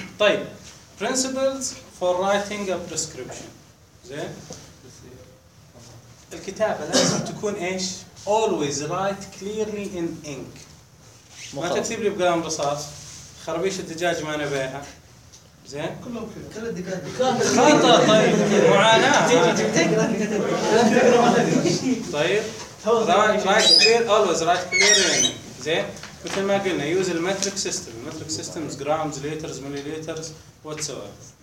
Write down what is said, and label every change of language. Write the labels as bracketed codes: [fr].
[ar] طيب [en] principles for writing a prescription. [ar] زين الكتابه لازم تكون ايش؟ [en] always write clearly in ink. [ar] ما تكتب لي بقلم رصاص خربيش الدجاج ما نبيها. زين كلهم كل الدجاج طيب معاناه طيب [en] write clear always write clearly in ink. [ar] زين مثل ما قلنا [en] use the metric system. metric system is grams liters milliliters whatsoever.